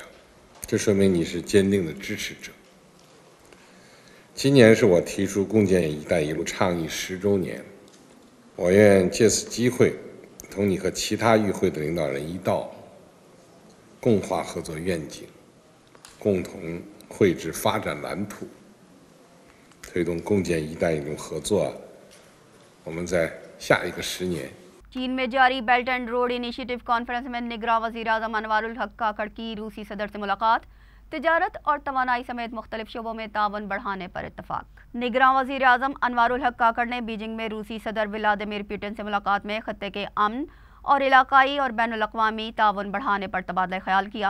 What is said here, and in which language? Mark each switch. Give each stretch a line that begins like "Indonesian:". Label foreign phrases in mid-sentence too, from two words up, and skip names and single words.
Chinese: 这说明你是坚定的支持者。今年是我提出共建“一带一路”倡议10周年，我愿借此机会，同你和其他与会的领导人一道，共话合作愿景，共同绘制发展蓝图，推动共建“一带一路”合作。我们在下一个10年。
Urdu: چین میں جاری بیلٹ اینڈ روڈ انیشیٹو کانفرنس میں نگراں وزیر اعظم انوار الحق کاکڑ کی روسی صدر سے ملاقات. تجارت اور توانائی سمیت مختلف شعبوں میں تعاون بڑھانے پر اتفاق. نگراں وزیر اعظم انوار الحق کاکڑ نے بیجنگ میں روسی صدر ولادیمیر پوٹن سے ملاقات میں خطے کے امن اور علاقائی اور بین الاقوامی تعاون بڑھانے پر تبادلہ خیال کیا.